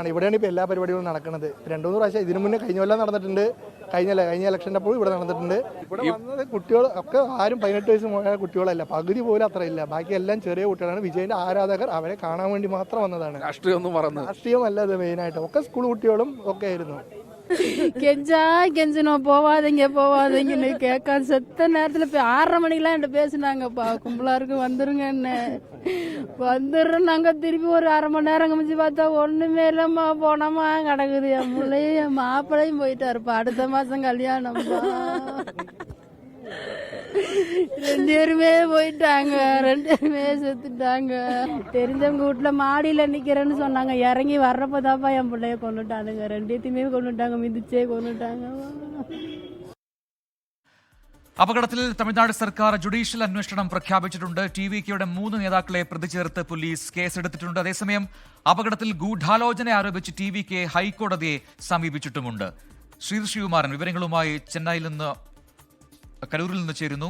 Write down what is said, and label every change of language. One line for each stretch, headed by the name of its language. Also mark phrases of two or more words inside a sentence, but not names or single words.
Malayalam: ഇവിടെയാണ് ഇപ്പോൾ എല്ലാ പരിപാടികളും നടക്കുന്നത്. 2-3 പ്രാവശ്യം ഇതിനു മുന്നേ കഴിഞ്ഞ കൊല്ലം നടന്നിട്ടുണ്ട്. കഴിഞ്ഞ ഇലക്ഷൻ്റെ അപ്പോൾ ഇവിടെ നടന്നിട്ടുണ്ട്. ഇവിടെ വന്നത് കുട്ടികൾ ഒക്കെ ആരും 18 വയസ്സ് മുതലുള്ള കുട്ടികളല്ല, പകുതി പോലും അത്ര ഇല്ല. ബാക്കി എല്ലാം ചെറിയ കുട്ടികളാണ്. വിജയന്റെ ആരാധകർ അവരെ കാണാൻ വേണ്ടി മാത്രം വന്നതാണ്. രാഷ്ട്രീയമല്ല ഇത് മെയിനായിട്ട്. ഒക്കെ സ്കൂൾ കുട്ടികളും ഒക്കെ ആയിരുന്നു.
Tamil: கெஞ்சனோ போவாதீங்கன்னு கேட்க செத்த நேரத்தில் 6:30 மணிக்கெல்லாம் என்கிட்ட பேசினாங்கப்பா. கும்பலாருக்கு வந்துருங்கன்னு வந்துடுறோம். நாங்கள் திருப்பி ஒரு 1/2 மணி நேரம் கமிச்சு பார்த்தா ஒன்றுமே இல்லைம்மா, போனோமா கிடக்குது. என் பிள்ளையும் என் மாப்பிள்ளையும் போயிட்டாருப்பா. அடுத்த மாதம் கல்யாணம்ப்பா. 2 பேருமே போயிட்டாங்க, 2 பேருமே செத்துட்டாங்க. தெரிஞ்சவங்க வீட்டுல மாடியில நிக்கிறேன்னு சொன்னாங்க. இறங்கி வர்றப்பதாப்பா என் பிள்ளைய கொண்டுட்டானுங்க. 2த்தையுமே கொண்டுட்டாங்க, மிதிச்சே கொண்டுட்டாங்க.
Malayalam: അപകടത്തിൽ തമിഴ്നാട് സർക്കാർ ജുഡീഷ്യൽ അന്വേഷണം പ്രഖ്യാപിച്ചിട്ടുണ്ട്. TVKയുടെ 3 നേതാക്കളെ പ്രതി ചേർത്ത് പോലീസ് കേസെടുത്തിട്ടുണ്ട്. അതേസമയം അപകടത്തിൽ ഗൂഢാലോചന ആരോപിച്ച് TVK ഹൈക്കോടതിയെ സമീപിച്ചിട്ടുമുണ്ട്. ശ്രീകുമാരൻ വിവരങ്ങളുമായി ചെന്നൈയിൽ നിന്ന്, കരൂരിൽ നിന്ന് ചേരുന്നു.